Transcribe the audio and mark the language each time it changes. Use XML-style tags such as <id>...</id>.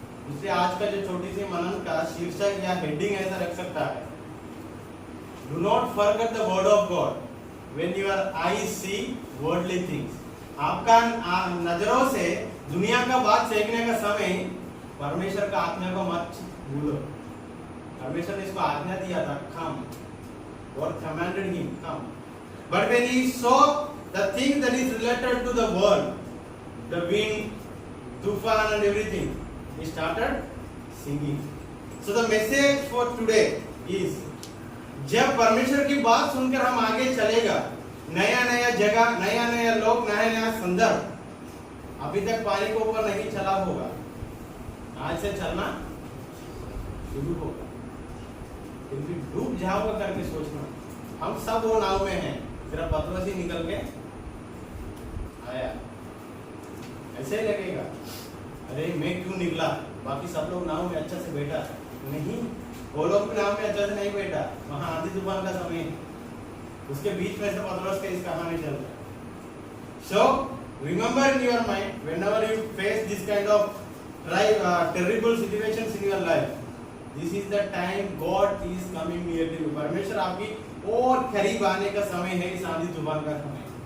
<hi>इसलिए आज का जो छोटी सी मनन का शीर्षक या हेडिंग ऐसा रख सकता है,</hi> <en>Do not forget the word of God when your eyes see worldly things.</en> <hi>आपका नजरों से दुनिया का बात देखने का समय परमेश्वर का आज्ञा को मत भूलो। परमेश्वर ने इसको आज्ञा दिया था, कम,</hi> <en>God commanded him, come. But when he saw the thing that is related to the world, the wind, tufan and everything, he started singing. So the message for today is,</en> <hi>जब परमेश्वर की बात सुनकर हम आगे चलेगा, नया नया जगह, नया नया लोग, नया नया संदर्भ, अभी तक पानी के ऊपर नहीं चला होगा, आज से चलना शुरू होगा। फिर भी डूब जाओगे करके सोचना, हम सब वो नाव में हैं, सिर्फ पतरस ही निकल के आया। ऐसे ही लगेगा, अरे मैं क्यों निकला, बाकी सब लोग नाव में अच्छा से बैठा। नहीं, वो लोग नाव में अच्छा से नहीं बैठा, वहां आंधी तूफान का समय है, उसके बीच में से पतरस के इस कहानी चल रहा है।</hi> <en>So remember in your mind, whenever you face this kind of terrible situations in your life, this is the time God is coming near to you.</en> <hi>परमेश्वर आपकी और करीब आने का समय है, इस आंधी तूफान का समय।</hi>